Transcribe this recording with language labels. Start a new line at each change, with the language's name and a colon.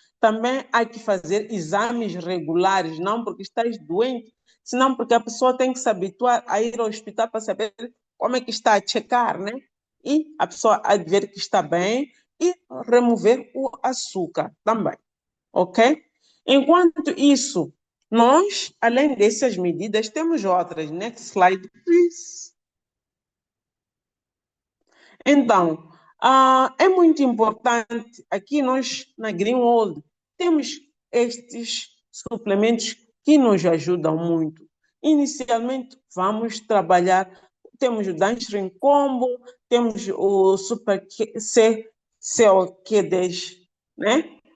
Portuguese: Também há que fazer exames regulares, não porque estás doente, senão porque a pessoa tem que se habituar a ir ao hospital para saber como é que está a checar, né? E a pessoa há de ver que está bem e remover o açúcar também, ok? Enquanto isso, nós, além dessas medidas, temos outras.
English: Next slide, please. Então,
Portuguese: É muito importante, aqui nós na Greenwold temos estes suplementos que nos ajudam muito. Inicialmente, vamos trabalhar, temos o Danstring Combo, temos o Super COQ10, né?